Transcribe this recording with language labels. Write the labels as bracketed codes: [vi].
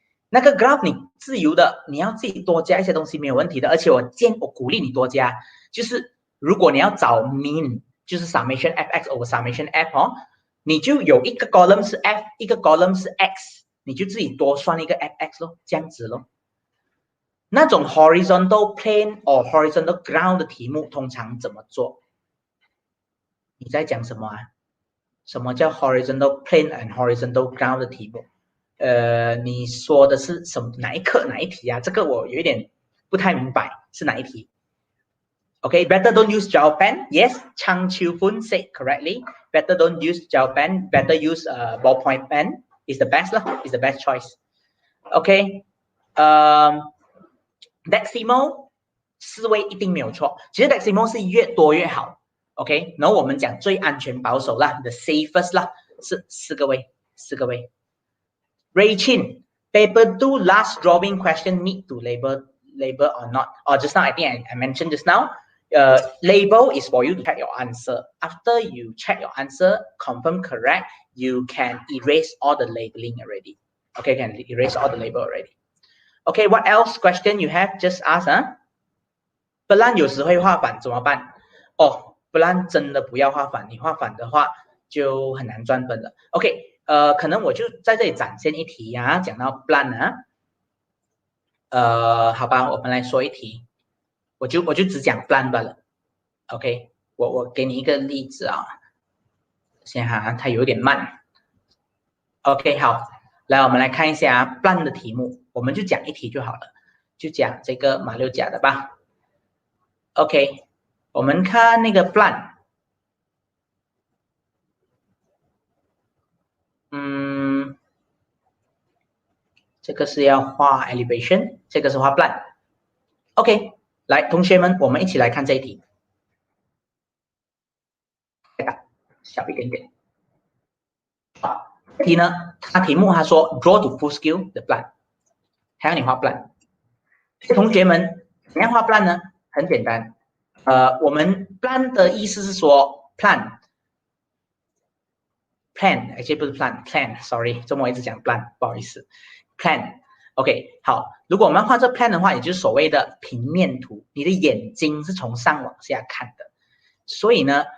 [zh] 那个 graph 你自由的，你要自己多加一些东西没有问题的，而且我鼓励你多加，就是如果你要找 mean， 就是 summation fx over summation f 哦，你就有一个 column 是 f， 一个 column 是 x。你就自己多算一个 fx 咯，这样子咯。那种 horizontal plane or horizontal ground 的题目通常怎么做？你在讲什么啊？什么叫 horizontal plane and horizontal ground 的题目？你说的是哪一课哪一题啊？这个我有一点不太明白是哪一题。 [en] Okay, better don't use gel pen. Yes, Chang Chiu Fun said correctly. Better don't use gel pen. Better use ballpoint pen. Is the best lah, is the best choice. [zh] Okay, decimal 4位一定没有错。其实 decimal 是越多越好。OK， 然后我们讲最安全保守啦 ， [en] the safest [zh] 啦，是4个位，4个位。 [en] Ray Chin, paper 2 last drawing question need to label or not? Or just now I think I mentioned just now. Label is for you to check your answer. After you check your answer, confirm correct, you can erase all the labeling already. Okay, can erase all the label already. Okay, what else question you have? Just ask 啊。 [zh] 不然有时会画反怎么办？哦，不然真的不要画反，你画反的话就很难赚分了。 OK， 可能我就在这里展现一题啊，讲到 plan 啊，好吧，我们来说一题。我就只讲 plan 罢了 ，OK， 我给你一个例子啊，先哈，它有点慢 ，OK， 好，来我们来看一下 plan 的题目，我们就讲一题就好了，就讲这个马六甲的吧 ，OK， 我们看那个 plan， 这个是要画 elevation， 这个是画 plan，OK。来，同学们，我们一起来看这一题。小一点点。好，这题呢，它题目它说 [en] draw to full scale the plan， [zh] 还要你画 plan。同学们，怎样画 plan 呢？很简单，我们 plan 的意思是说 plan， actually 不是 plan，sorry， 周末一直讲 plan， 不好意思 ，plan。OK， 好，如果我们要画这 plan 的话，也就是所谓的平面图，你的眼睛是从上往下看的，所以呢，